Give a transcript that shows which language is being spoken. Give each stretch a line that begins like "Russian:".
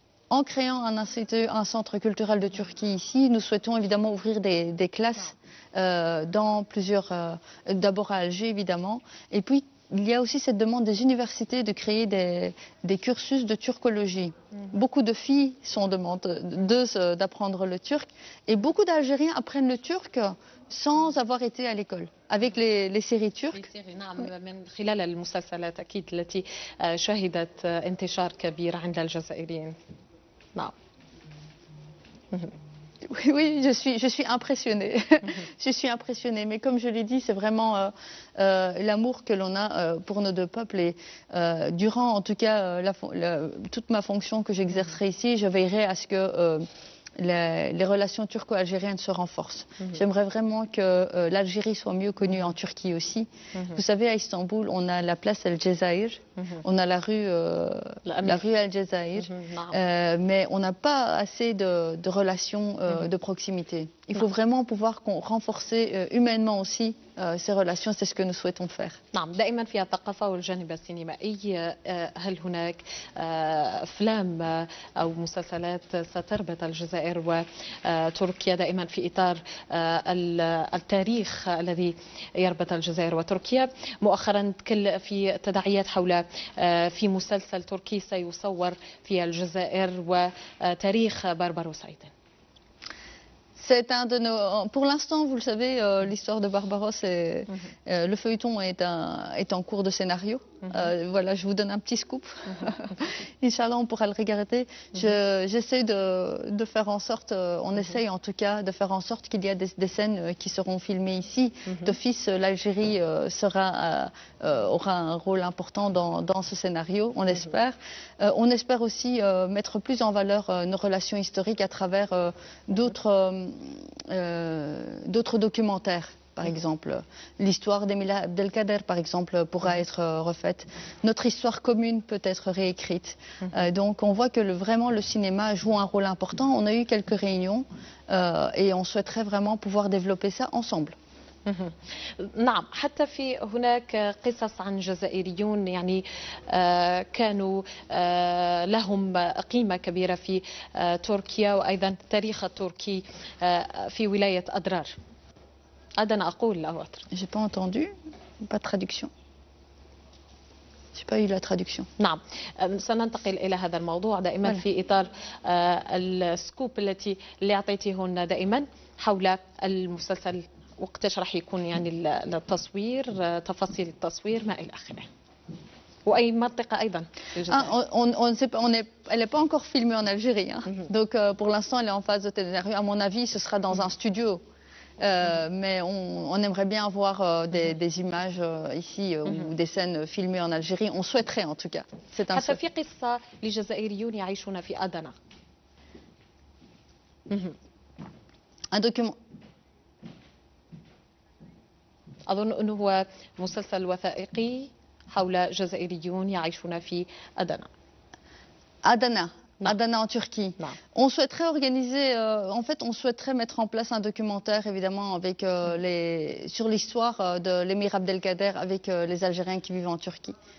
French: En créant un centre culturel de Turquie ici, nous souhaitons évidemment ouvrir des classes dans d'abord à Alger évidemment, et puis il y a aussi cette demande des universités de créer des cursus de turcologie. Beaucoup de filles sont demandeuses d'apprendre le turc et beaucoup d'Algériens apprennent le turc sans avoir été à l'école. Avec les séries turques.
Arabic: من خلال المسلسلات أكيد التي شهدت انتشار كبير عند الجزائريين. نعم.
French: Oui, je suis impressionnée. Je suis impressionnée. Mais comme je l'ai dit, c'est vraiment l'amour que l'on a pour nos 2 peuples. Et durant, en tout cas, toute ma fonction que j'exercerai ici, je veillerai à ce que les relations turco-algériennes se renforcent. J'aimerais vraiment que l'Algérie soit mieux connue en Turquie aussi. Vous savez, à Istanbul, on a la place El Jazair, on a la rue El Jazair, mais on n'a pas assez de relations de proximité. Il faut vraiment pouvoir renforcer humainement aussi ces relations, c'est ce que nous souhaitons faire.
Arabic: نعم دائما في الثقافة والجانب السينمائي هل هناك أفلام أو مسلسلات ستربط الجزائر وتركيا دائما في إطار التاريخ الذي يربط الجزائر وتركيا؟ مؤخرا في تداعيات حول في مسلسل تركي سيصور في الجزائر وتاريخ بربروس أيضا.
French: C'est un de nos. Pour l'instant, vous le savez, l'histoire de Barbaros, le feuilleton est en cours de scénario. Voilà, je vous donne un petit scoop. Inch'Allah, on pourra le regarder. J'essaie de faire en sorte, on essaye en tout cas, de faire en sorte qu'il y ait des scènes qui seront filmées ici. D'office, l'Algérie aura un rôle important dans ce scénario, on espère. On espère aussi mettre plus en valeur nos relations historiques à travers d'autres documentaires. Par exemple, l'histoire d'Emile Abdelkader, par exemple, pourra être refaite. Notre histoire commune peut être réécrite. Donc on voit que vraiment le cinéma joue un rôle important. On a eu quelques réunions et on souhaiterait vraiment pouvoir développer ça ensemble.
Arabic: نعم حتى في هناك قصص عن جزائريون يعني كانوا لهم قيمة كبيرة في تركيا وأيضا التاريخ التركي في ولاية أدرار. أنا أقول له
French: J'ai pas entendu, pas de traduction. J'ai pas eu la traduction.
Arabic: نعم سننتقل إلى هذا الموضوع دائما في إطار السكوب اللي أعطيتيهن دائما حول المسلسل وقتاش راح يكون يعني التصوير تفاصيل التصوير ما إلى آخره. وأي منطقة أيضا
French: elle n'est pas encore filmée en Algérie. Hein. Donc pour l'instant elle est en phase de scénario. À mon avis ce sera dans un studio. Mais on aimerait bien avoir des images ici ou des scènes filmées en Algérie. On souhaiterait en tout cas. C'est un
Arabic: حتى في قصة لجزائريون يعيشون في أدنى.
French: Un document.
Arabic: أظن أنه هو مسلسل وثائقي حول جزائريون يعيشون في أدنى.
French: Adana. Adana en Turquie. On souhaiterait organiser, en fait, on souhaiterait mettre en place un documentaire, évidemment, avec sur l'histoire de l'émir Abdelkader avec les Algériens qui vivent en Turquie.